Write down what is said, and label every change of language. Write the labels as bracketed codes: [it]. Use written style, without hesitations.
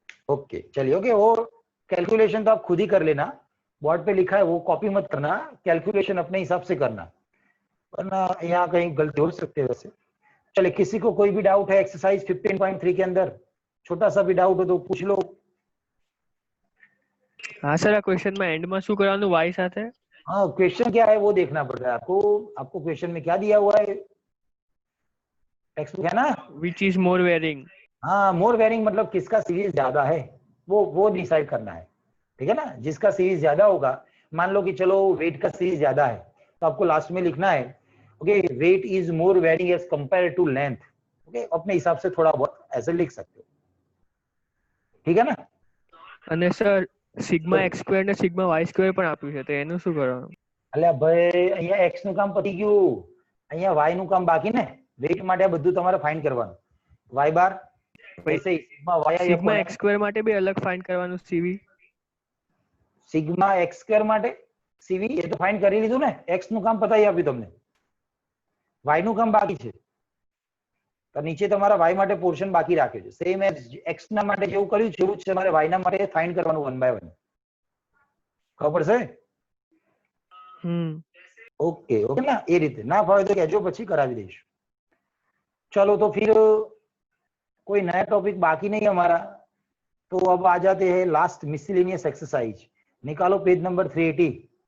[hi] Okay चलिए, okay वो calculation तो आप खुद ही कर लेना, बोर्ड पे लिखा है वो कॉपी मत करना, कैलकुलेशन अपने हिसाब से करना, वरना यहाँ कहीं गलती हो सकती है। वैसे चलिए, किसी को कोई भी डाउट है एक्सरसाइज 15.3 के अंदर, छोटा सा भी डाउट हो तो पूछ लो। हाँ सर, [gu] આ ક્વેશ્ચન માં એન્ડ માં શું કરવાનું y સાથે? [hi] हाँ, क्वेश्चन क्या है वो देखना पड़ रहा है आपको। आपको क्वेश्चन में क्या दिया हुआ है, टेक्स्ट बुक है ना? [en] which is more varying। [hi] हाँ, मोर वेरिंग मतलब किसका सीरीज ज्यादा है, वो डिसाइड करना है। ठीक है ना, जिसका सीरीज ज्यादा होगा, मान लो कि चलो वेट का सीरीज ज्यादा है, तो आपको लास्ट में लिखना है [en] Okay weight is more varying as compare to length. [hi] Okay, अपने हिसाब से थोड़ा बहुत ऐसे लिख सकते हो। ठीक है ना? [gu] અને સર સિગ્મા x² ને સિગ્મા y² પણ આપ્યું છે, તો એનું શું કરવાનું? અલ્યા ભાઈ, અહીંયા x નું કામ પતી ગયું, અહીંયા y નું કામ બાકી ને। વેટ માટે આ બધું તમારે ફાઇન્ડ કરવાનું, y બાર [hi] वैसे ही सिग्मा y [gu] સિગ્મા x² માટે બી અલગ ફાઇન્ડ કરવાનું cv। સિગ્મા x² માટે cv એ તો ફાઇન્ડ કરી લીધું ને, x નું કામ પતાવી આપ્યું તમને, y નું કામ બાકી છે। તો નીચે તમારા y માટે પોર્શન બાકી રાખ્યો છે, સેમ એઝ x ના માટે જેવું કર્યું છે એવું જ તમારે y ના માટે ફાઇન્ડ કરવાનું 1 બાય 1। ખબર છે? ओके ओके ना, ये रीते ना फावे तो कहजो, પછી કરાવી દઈશું। [hi] चलो तो फिर कोई नया टॉपिक बाकी नहीं हमारा, तो अब आ जाते हैं लास्ट मिसलेनियस एक्सरसाइज। निकालो पेज नंबर 380।